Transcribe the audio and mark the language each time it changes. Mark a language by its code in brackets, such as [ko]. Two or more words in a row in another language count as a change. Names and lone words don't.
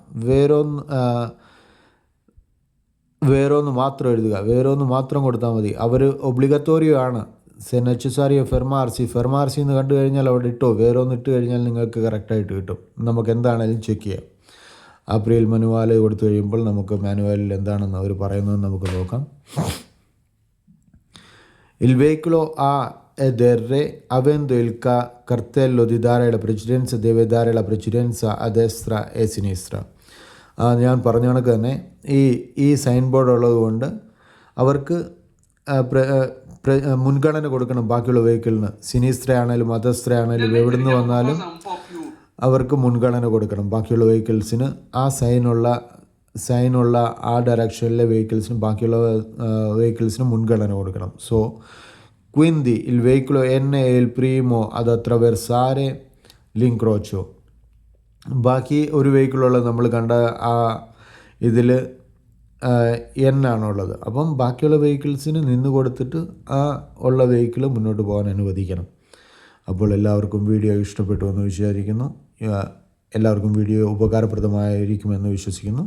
[ml] വേറൊന്ന് മാത്രം എഴുതുക, വേറൊന്ന് മാത്രം കൊടുത്താൽ മതി. അവർ ഒബ്ലിഗത്തോറിയോ ആണ്. [it] necessario fermarsi [ml] എന്ന് കണ്ടു കഴിഞ്ഞാൽ അവിടെ ഇട്ടോ, വേറൊന്ന് ഇട്ട് കഴിഞ്ഞാൽ നിങ്ങൾക്ക് കറക്റ്റായിട്ട് കിട്ടും. നമുക്ക് എന്താണെങ്കിലും ചെക്ക് ചെയ്യാം. ആപ്രിൽ മാനുവൽ കൊടുത്തു കഴിയുമ്പോൾ നമുക്ക് മാനുവലിൽ എന്താണെന്ന് അവർ പറയുന്നതെന്ന് നമുക്ക് നോക്കാം. [it] Il veicolo A ed R avendo il cartello di dare la precedenza deve dare la precedenza a destra e sinistra. [ml] ഞാൻ പറഞ്ഞ കണക്ക് തന്നെ ഈ [en] sign board [ml] ഉള്ളത് കൊണ്ട് അവർക്ക് മുൻഗണന കൊടുക്കണം ബാക്കിയുള്ള വെഹിക്കിളിന്. സിനിസ്ത്ര ആണെങ്കിലും അധസ്ത്ര ആണെങ്കിലും എവിടെ നിന്ന് വന്നാലും അവർക്ക് മുൻഗണന കൊടുക്കണം ബാക്കിയുള്ള വെഹിക്കിൾസിന്. ആ സൈനുള്ള ആ ഡയറക്ഷനിലെ വെഹിക്കിൾസിന് ബാക്കിയുള്ള വെഹിക്കിൾസിന് മുൻഗണന കൊടുക്കണം. [it] സോ quindi il veicolo N è il primo ad attraversare l'incrocio. [ml] ബാക്കി ഒരു വെഹിക്കിളുള്ളത് നമ്മൾ കണ്ട ആ ഇതിൽ N ആണുള്ളത്. അപ്പം ബാക്കിയുള്ള വെഹിക്കിൾസിന് നിന്ന് കൊടുത്തിട്ട് ആ ഉള്ള വെഹിക്കിൾ മുന്നോട്ട് പോകാൻ അനുവദിക്കണം. അപ്പോൾ എല്ലാവർക്കും വീഡിയോ ഇഷ്ടപ്പെട്ടു എന്ന് വിചാരിക്കുന്നു. എല്ലാവർക്കും വീഡിയോ ഉപകാരപ്രദമായിരിക്കുമെന്ന് വിശ്വസിക്കുന്നു.